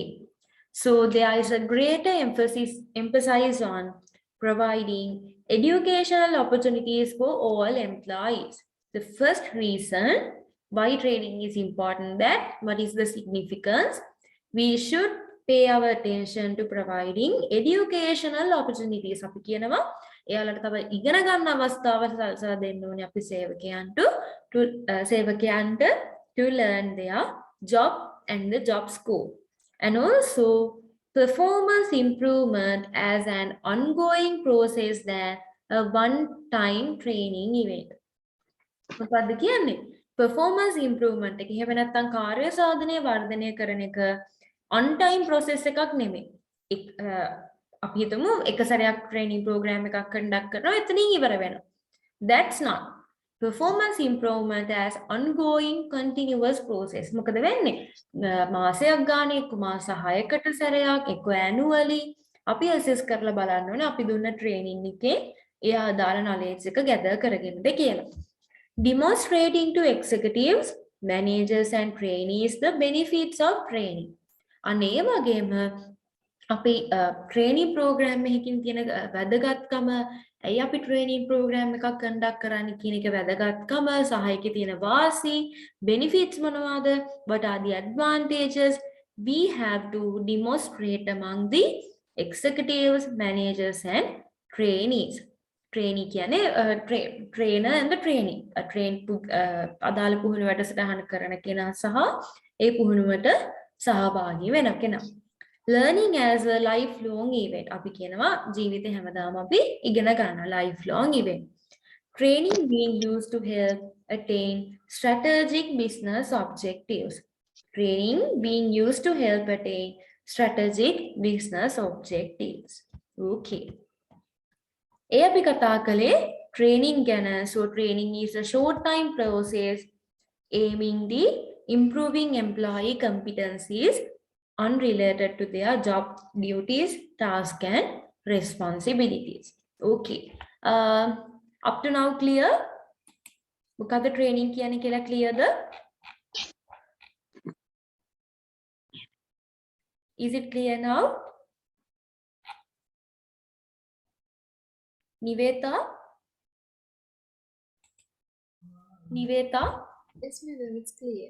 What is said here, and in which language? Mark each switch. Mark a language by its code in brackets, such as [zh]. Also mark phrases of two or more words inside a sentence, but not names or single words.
[en] So there is a greater emphasis on providing educational opportunities for all employees. The first reason why training is important, that what is the significance? We should pay our attention to providing educational opportunities. [si] අපි කියනවා එයාලට තව ඉගෙන ගන්න අවස්ථාව සලසා දෙන්න ඕනේ අපි සේවකයන්ට [en] to learn their job and the job scope. And also performance improvement as an ongoing process than a one-time training event. [si] මොකක්ද කියන්නේ? [en] performance improvement [si] එක එහෙම නැත්නම් කාර්ය සාධනය වර්ධනය කරන එක [en] on time process [si] එකක් නෙමෙයි. අපි හිතමු එක සැරයක් [en] training program [si] එකක් conduct කරනවා එතනින් ඉවර වෙනවා. [en] That's not. Performance improvement as ongoing continuous process. [si] මොකද වෙන්නේ? මාසයක් ගානේ එක්ක මාස 6කට සැරයක් එක්ක annually අපි assess කරලා බලන්න ඕනේ අපි දුන්න training එකේ එයා අදාළ knowledge එක gather කරගෙනද කියලා. [en] Demonstrating to executives, managers and trainees the benefits of training. [si] අනේ වගේම අපි [en] training program [si] එකකින් තියෙන වැදගත්කම, ඇයි අපි [en] training program [si] එකක් conduct කරන්නේ කියන එක වැදගත්කම, සහ ඒකේ තියෙන වාසි, benefits මොනවාද, [en] what are the advantages, we have to demonstrate among the executives, managers and trainees. Trainee කියන්නේ trainer and the training. [si] අදාළ පුහුණු වැඩසටහන කරන කෙනා සහ ඒ පුහුණුවට සහභාගී වෙන කෙනා. [en] Learning as a lifelong event. [si] අපි කියනවා ජීවිතේ හැමදාම අපි ඉගෙන ගන්න [en] lifelong event. Training being used to help attain strategic business objectives. Training being used to help attain strategic business objectives. [si] Okay. ඒ අපි කතා කළේ training ගැන. [en] So training is a short time process aiming the improving employee competencies unrelated to their job duties, tasks and responsibilities. Okay. Up to now clear? [si] මොකද training කියන්නේ කියලා clearද? [en] Is it clear now? Niveta? Niveta? Yes, madam, it's clear.